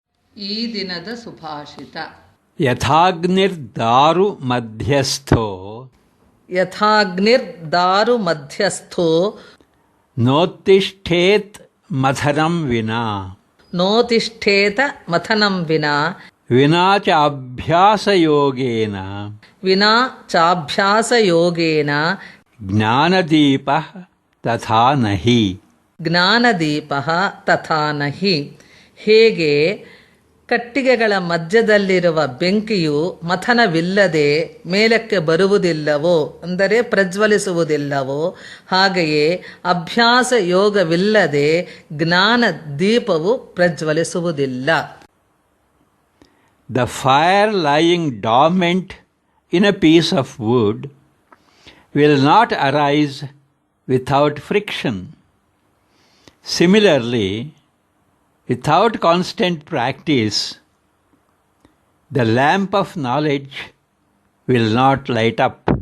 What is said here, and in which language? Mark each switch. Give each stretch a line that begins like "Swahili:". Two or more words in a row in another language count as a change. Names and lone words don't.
Kannada: ಈ ದಿನದ ಸುಭಾಷಿತ.
Sanskrit: ಯಥಾಗ್ನಿರ್ದಾರು ಮಧ್ಯಸ್ಥೋ ಯಥಾಗ್ನಿರ್ದಾರು ಮಧ್ಯಸ್ಥೋ ನೋತ್ತಿಷ್ಠೇತ್ ಮಥನಂ ವಿನಾ ನೋತಿಷ್ಠೇತ ಮಥನಂ ವಿನಾ ವಿನಾ ಚ ಅಭ್ಯಾಸಯೋಗೇನ ವಿನಾ ಚಾಭ್ಯಾಸಯೋಗೇನ ಜ್ಞಾನದೀಪಃ ತಥಾ ನಹಿ. ಜ್ಞಾನದೀಪಃ ತಥಾ ನಹಿ.
Kannada: ಹೇಗೆ ಕಟ್ಟಿಗೆಗಳ ಮಧ್ಯದಲ್ಲಿರುವ ಬೆಂಕಿಯು ಮಥನವಿಲ್ಲದೆ ಮೇಲಕ್ಕೆ ಬರುವುದಿಲ್ಲವೋ, ಅಂದರೆ ಪ್ರಜ್ವಲಿಸುವುದಿಲ್ಲವೋ, ಹಾಗೆಯೇ ಅಭ್ಯಾಸ ಯೋಗವಿಲ್ಲದೆ ಜ್ಞಾನ ದೀಪವು ಪ್ರಜ್ವಲಿಸುವುದಿಲ್ಲ.
English: The fire lying dormant in a piece of wood will not arise without friction. Similarly, without constant practice, the lamp of knowledge will not light up.